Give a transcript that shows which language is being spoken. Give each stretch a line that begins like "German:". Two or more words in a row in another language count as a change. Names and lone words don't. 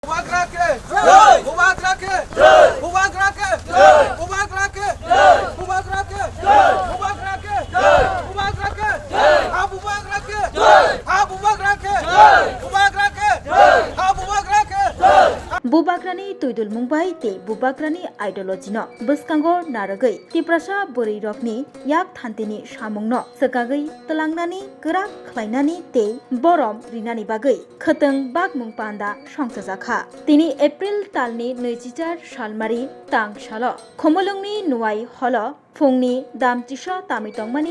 Hindi: मुबारक के जय मुबारक के जय मुबारक के जय मुबारक के जय मुबारक के जय मुबारक के जय मुबारक के जय हां मुबारक के जय हां मुबारक के जय मुबारक के जय हां मुबारक के जय
Kok Borok: बुबाग्रानि तुइदुल मुंबाई ते बुबाग्रानि आइडियोलॉजी न बसकांगो नारगै तिप्रसा बोरै रकनि याक थान्तिनि सामुंग न सकागै तलांगनानि गोरा खलायनानि ते बरम रिनानि बागै खतों बागमुं पान्दा संसाजाखा तिनि एप्रिल तालनि 24 सालमारि तां साल खमलंनि नुवाई हल फुंनि दामतिसा तामितंमानि